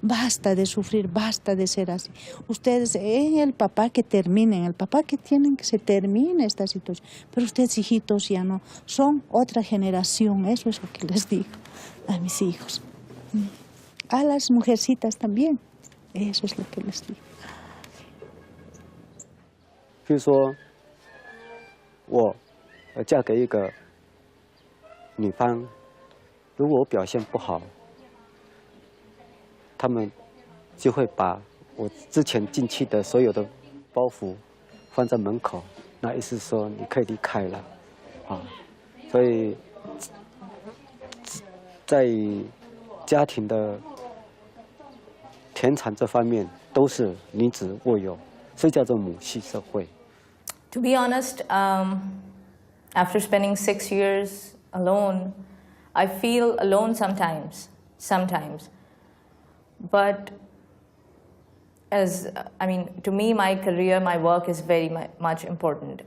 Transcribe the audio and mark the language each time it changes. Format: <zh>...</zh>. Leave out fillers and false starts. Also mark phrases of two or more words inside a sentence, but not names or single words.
<es>Basta de sufrir, basta de ser así. Ustedes, el papá que terminen, el papá que tienen que se termine esta situación. Pero ustedes, hijitos, ya no. Son otra generación, eso es lo que les digo a mis hijos. A las mujercitas también, eso es lo que les digo.</es> <zh>比如说，我嫁给一个女方，如果我表现不好，他们就会把我之前进去的所有的包袱放在门口，那意思说你可以离开了，啊，所以在家庭的田产这方面都是女子握有，所以叫做母系社会。</zh> <en>To be honest, after spending 6 years alone, I feel alone sometimes. But to me, my career, my work is very much important.</en>